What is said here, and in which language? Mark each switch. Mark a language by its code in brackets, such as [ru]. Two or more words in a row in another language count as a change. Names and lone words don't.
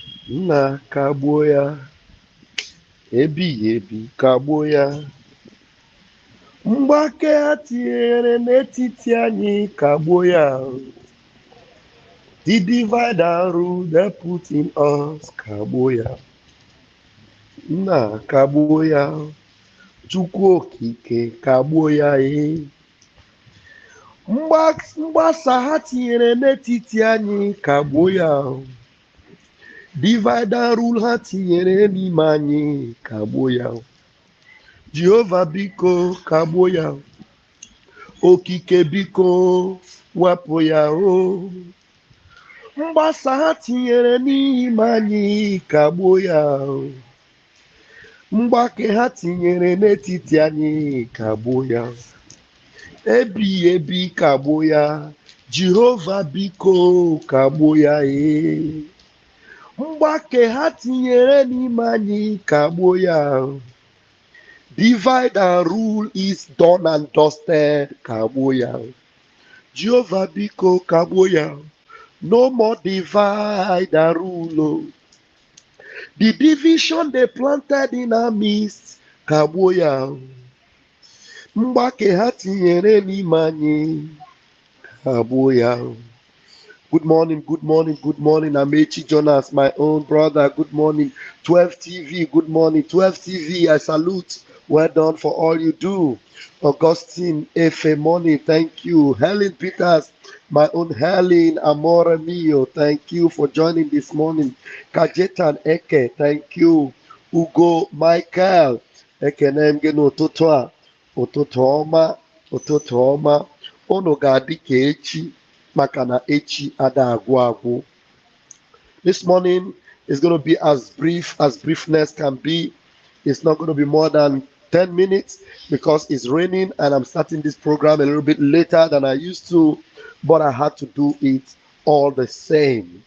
[ig] nna kagbuo ya, ebighị ebi kagbuo ya. Mgbake ha tinyere n'etiti anyị kagbuo ya. [en] The divide and rule they put in us [ig] kagbuo ya. Nna kagbuo ya. Chukwu okike kagbuo ya. Mgbasa ha tinyere n'etiti anyị kagbuo ya. [en] Divide and rule [ig] ha tinyere n'ime anyị kagbuo ya. Jehova biko kagbuo ya. Okike biko wepụ ya o. Mgbasa ha tinyere n'ime anyị kagbuo ya. Mgbake ha tinyere n'etiti anyị kagbuo ya. Ebighị ebi kagbuo ya. Jehova biko kagbuo ya. Mgbake ha tinyere n'ime anyị kagbuo ya. [en] Divide and rule is done and dusted [ig] kagbuo ya. Jehova biko kagbuo ya. [en] No more divide and rule. The division they planted in our midst [ig] kagbuo ya. Mgbake ha tinyere n'ime anyị kagbuo ya. [en] Good morning, good morning, good morning. Amechi Jonas, my own brother. Good morning. 12 TV, good morning. 12 TV, I salute. Well done for all you do. Augustine Efe morning, thank you. Helen Peters, my own Helen [it] Amore Mio, [en] thank you for joining this morning. Kajetan Eke, thank you. [ig] Ugo Michael, Eke Nemge no Ututu Oma, Ututu Oma, Ono Gadi Kechi. Makana echi ada agwu. [en] This morning is going to be as briefness can be. It's not going to be more than 10 minutes because it's raining and I'm starting this program a little bit later than I used to, but I had to do it all the same.